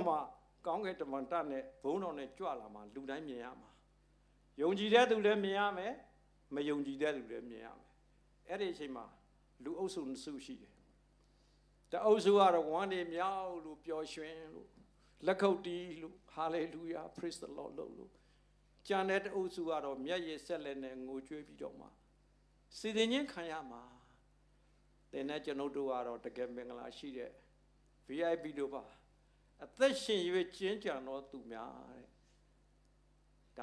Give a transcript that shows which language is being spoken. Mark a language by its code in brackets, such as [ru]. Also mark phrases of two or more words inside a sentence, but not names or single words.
[my] မှကောင်းကင်တမန်တက်နဲ့ဘုံတော်နဲ့ကြွလာမှာလူတိုင်းမြင်ရမှာယုံကြည်တဲ့သူလည်းမြင်ရမယ်မယုံကြည်တဲ့သူလည်းမြင်ရမယ်အဲ့ဒီအချိန်မှာလူအုပ်စုနှစ်စုရှိတယ်တအုပ်စုကတော့ဝမ်းနေမြောက်လို့ပျော်ရွှင်လို့လက်ခုပ်တီးလို့ [en] hallelujah praise the lord [my] လို့ကြံတဲ့တအုပ်စုကတော့မျက်ရည်ဆက်လက်နဲ့ငိုကြွေးပြီးတော့မှစီစဉ်ချင်းခံရမှာတင်တဲ့ကျွန်ုပ်တို့ကတော့တကယ်မင်္ဂလာရှိတဲ့ VIP တို့ပါအသက်ရှင်၍ကျင်းကြံတော်သူများတဲ့ဒါ